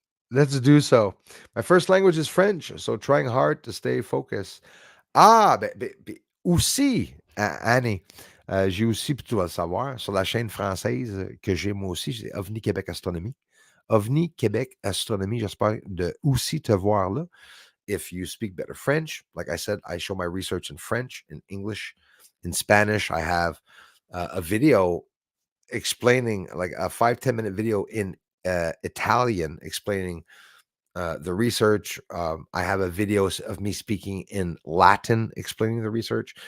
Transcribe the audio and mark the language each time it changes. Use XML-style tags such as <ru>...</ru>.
<en>Let's do so. My first language is French, so trying hard to stay focused.</en> <fr>Ah, aussi, Annie, j'ai aussi, puis tu vas le savoir, sur la chaîne française que j'ai moi aussi, j'ai OVNI Québec Astronomie. OVNI Québec Astronomie, j'espère de aussi te voir là.</fr> <en>If you speak better French, like I said, I show my research in French, in English, in Spanish. I have a video explaining, like a 5-10 minute video in Italian explaining the research. I have a video of me speaking in Latin explaining the research.</en>